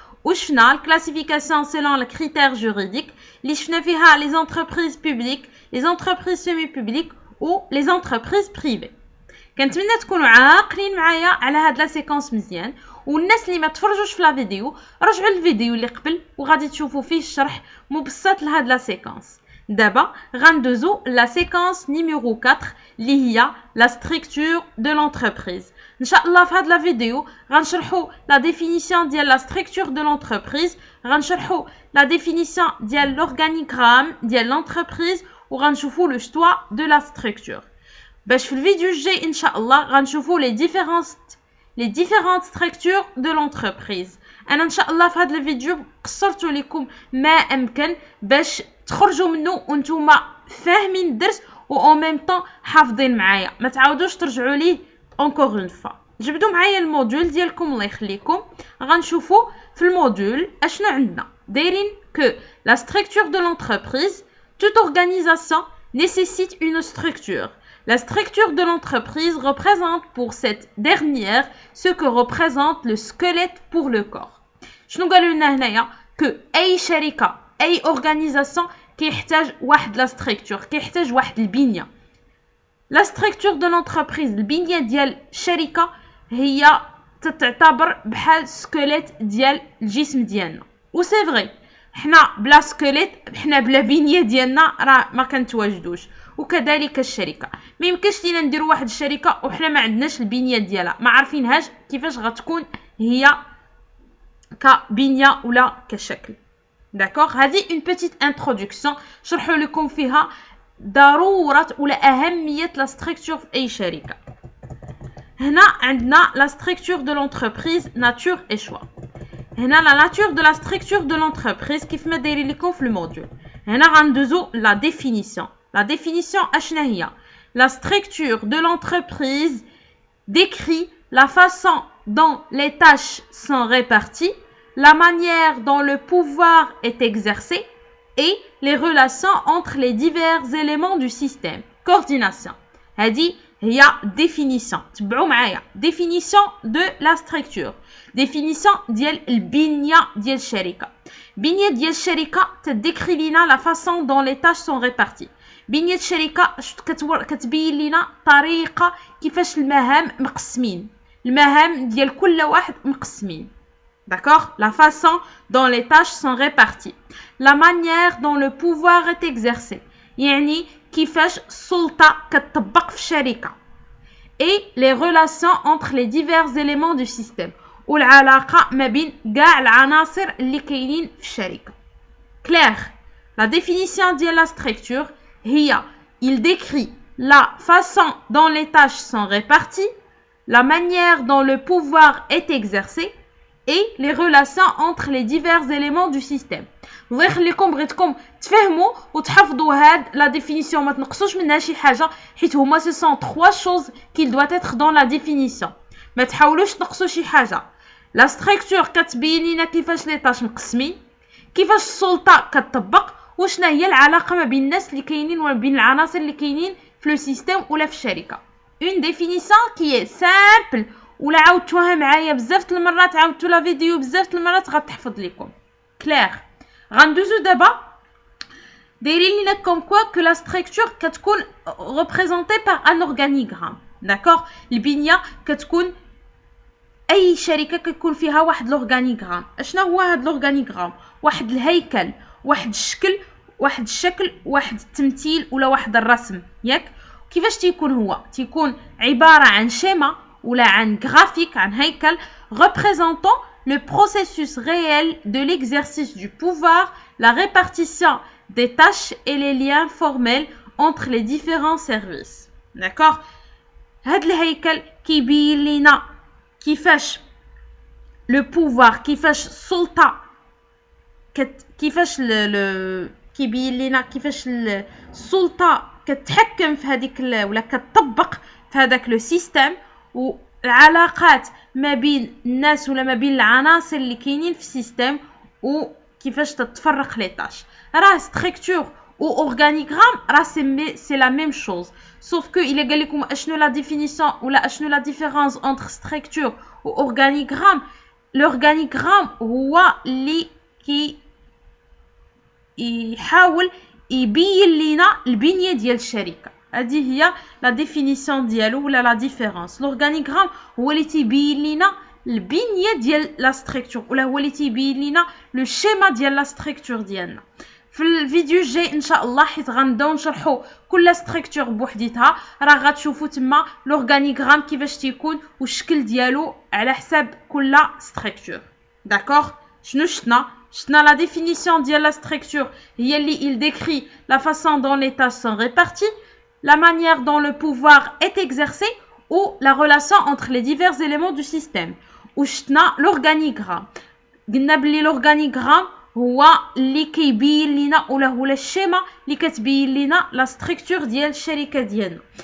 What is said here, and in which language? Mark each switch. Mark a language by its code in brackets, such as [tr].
[fr] Ou la classification selon les critères juridiques, les entreprises publiques, les entreprises semi-publiques ou les entreprises privées. [ar] كنتمنى تكونوا عاقلين معايا على هاد لا سيكونس مزيان، والناس اللي ما تفرجوش في لا فيديو رجعوا للفيديو اللي قبل وغادي تشوفوا فيه الشرح مبسط لهاد لا سيكونس. دابا غندوزو لا سيكونس نيميرو 4 اللي هي لا ستركتور دو لونتربريز. ان شاء الله في هاد لا فيديو غنشرحوا لا ديفينيسيون ديال لا ستركتور دو لونتربريز، غنشرحوا لا ديفينيسيون ديال لورغانيغرام ديال لونتربريز وغنشوفوا لو شتوا دو لا ستركتور. باش في الفيديو الجاي ان شاء الله غنشوفوا لي ديفيرونت ستركتور دو لونتربريز. انا ان شاء الله في هذا الفيديو قصرت لكم ما امكن باش تخرجوا منه وانتم فاهمين الدرس و [fr] اون ميم طون [ar] حافظين معايا، ما تعاودوش ترجعوا ليه [fr] اونكور اون فوا. [ar] جبدوا معايا الموديول ديالكم الله يخليكم. غنشوفوا في الموديول اشنو عندنا. [fr] دايرين كو لا ستركتور دو لونتربريز toute organisation nécessite une structure. La structure de l'entreprise représente pour cette dernière ce que représente le squelette pour le corps. [ar] شنو قالوا لنا هنايا؟ que اي شركه اي organisation كيحتاج واحد لا structure، كيحتاج واحد البنيه. [fr] la structure de l'entreprise [ar] البنيه ديال الشركه هي تعتبر بحال سكليت ديال الجسم ديالنا. و سي فري حنا بلا سكليت، حنا بلا بنيه ديالنا راه ما كنتواجدوش، وكذلك الشركه ما يمكنش لينا نديروا واحد الشركه وحنا ما عندناش البنيه ديالها، ما عارفينهاش كيفاش غتكون هي كبنيه ولا كشكل. داكوغ، هذه [fr] اون بيتيت انتروداكسيون [ar] شرحوا لكم فيها ضروره ولا اهميه لا ستركتور في اي شركه. هنا عندنا لا ستركتور دو لونتربريز ناتور اي شوا. هنا [fr] لا ناتور دو لا ستركتور دو لونتربريز [ar] كيف ما دايرين لكم في الموديول. هنا غندوزو لا ديفينيسيون. [fr] La définition HNAIA. La structure de l'entreprise décrit la façon dont les tâches sont réparties, la manière dont le pouvoir est exercé et les relations entre les divers éléments du système. Coordination. [ar] هذه هي définition. تبعوا معايا. [fr] Définition de la structure. [ar] Définition ديال البنية ديال الشركة. بنية ديال الشركة تديكري لنا [fr] la façon dont les tâches sont réparties. [ar] بنية الشركة كتبين لنا طريقة كيفاش المهام مقسمين، المهام ديال كل واحد مقسمين. [fr] D'accord? La façon dont les tâches sont réparties. La manière dont le pouvoir est exercé. [ar] يعني كيفاش السلطة كتطبق في الشركة. [fr] Et les relations entre les divers éléments du système. [ar] والعلاقة ما بين كاع العناصر اللي كاينين في الشركة. [fr] Clair? La définition de la structure il décrit la façon dont les tâches sont réparties, la manière dont le pouvoir est exercé et les relations entre les divers éléments du système. [ar] الله يخليكم بغيتكم تفهموا وتحفظوا هاد لا ديفينيسيون، ما تنقصوش منها شي حاجه حيت هما [fr] سو سون 3 choses qu'il doit être dans la définition. [ar] ما تحاولوش تنقصوا شي حاجه. لا ستركتور كتبين لنا كيفاش لي طاش مقسمين، كيفاش السلطه كتطبق، وشنا هي العلاقه ما بين الناس اللي كاينين وما بين العناصر اللي كاينين في لو سيستيم ولا في الشركه. [fr] اون ديفينيسيون كي سامبل [ar] ولا عاودتوها معايا بزاف د المرات، عاودتوا لا فيديو بزاف د المرات غتحفظ لكم. كلير. غندوزو دابا دايرين لينا [fr] comme quoi que la structure كتكون représentée par un organigramme. d'accord. [ar] البنيه كتكون اي شركه كيكون فيها واحد لورغانيغرام. اشنا هو هاد لورغانيغرام؟ واحد الهيكل، واحد الشكل، واحد التمثيل ولا واحد الرسم ياك. كيفاش تيكون هو؟ تيكون عباره عن شيما ولا عن [fr] graphique، عن هيكل représentant le processus réel de l'exercice du pouvoir, la répartition des tâches et les liens formels entre les différents services. d'accord. [ar] هاد الهيكل كيبين لينا كيفاش لو بوفوار، كيفاش السلطه كيفاش كيبين لينا كيفاش السلطه كتحكم في هذيك ولا كتطبق في هذاك لو سيستم، والعلاقات ما بين الناس ولا ما بين العناصر اللي كاينين في السيستم، وكيفاش تتفرق لي طاش. [fr] راه ستركتور ou organigramme, c'est la même chose. Sauf que il est [ar] قال لكم اشنو [fr] la définition ولا اشنو la différence entre structure ou organigramme. [ar] L'organigramme هو اللي يحاول يبين لينا البنيه ديال الشركه. هذه هي la définition ديالو ولا la différence. L'organigramme هو اللي تيبين لينا البنيه ديال la structure ولا هو اللي تيبين لينا le schéma ديال la structure ديالنا. في الفيديو الجاي ان شاء الله حيت غنبداو نشرحوا كل ستركتور بوحديتها، راه غتشوفوا تما لورغانيغرام كيفاش تيكون والشكل ديالو على حساب كل ستركتور. [fr] داكوغ. [ar] شنو شتنا لا ديفينيسيون ديال لا ستركتور هي اللي [fr] il décrit la façon dont les tâches sont réparties, la manière dont le pouvoir est exercé ou la relation entre les divers éléments du système. [ar] وشتنا لورغانيغرام. قلنا بلي لورغانيغرام هو اللي كيبين لينا ولا هو الشيما اللي كتبين لينا لا ستركتور ديال الشركه ديالنا.